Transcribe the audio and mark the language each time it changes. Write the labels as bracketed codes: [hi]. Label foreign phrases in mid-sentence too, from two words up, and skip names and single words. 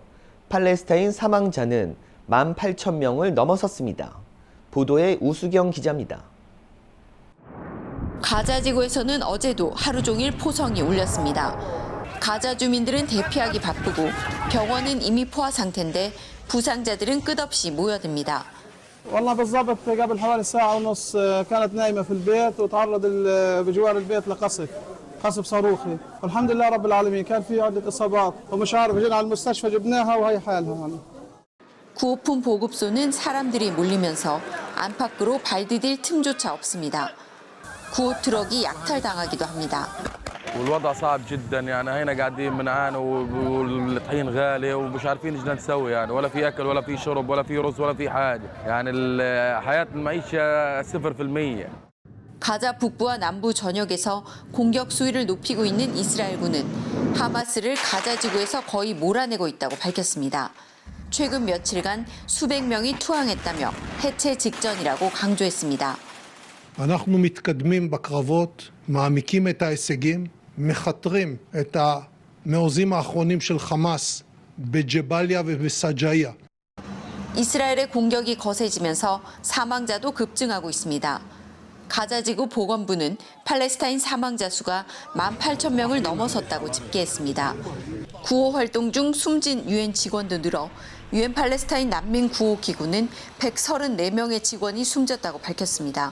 [ko] 팔레스타인 사망자는 18,000명을 넘어섰습니다. 보도에 우수경 기자입니다. 가자 지구에서는 어제도 하루 종일 포성이 울렸습니다. 가자 주민들은 대피하기 바쁘고 병원은 이미 포화 상태인데 부상자들은 끝없이 모여듭니다. [ar] والله بالضبط قبل حوالي ساعة ونص كانت نايمة في البيت وتعرض بجوار البيت قصف صاروخي والحمد لله رب العالمين كان في عدة إصابات ومش عارف جينا على المستشفى جبناها وهي حالها يعني. [ko] 구호품 보급소는 사람들이 몰리면서 안팎으로 발 디딜 틈조차 없습니다. 구호 트럭이 약탈당하기도 합니다. [ar] والوضع صعب جدا يعني هنا قاعدين بنعاني والطحين غالي ومش عارفين ايش نسوي يعني ولا في اكل ولا في شرب ولا في رز ولا في حاجه يعني حياه المعيشه 0%. [ko] 가자 북부와 남부 전역에서 공격 수위를 높이고 있는 이스라엘군은 하마스를 가자 지구에서 거의 몰아내고 있다고 밝혔습니다. 최근 며칠간 수백 명이 투항했다며 해체 직전이라고 강조했습니다. [he] אנחנו מתקדמים בקרבות, מעמיקים את ההישגים, מכתרים את המעוזים האחרונים של חמאס בג'באליה ובסג'איה. [ko] 이스라엘의 공격이 거세지면서 사망자도 급증하고 있습니다. 가자지구 보건부는 팔레스타인 사망자 수가 18,000명을 넘어섰다고 집계했습니다. 구호 활동 중 숨진 유엔 직원도 늘어 유엔 팔레스타인 난민 구호 기구는 134명의 직원이 숨졌다고 밝혔습니다.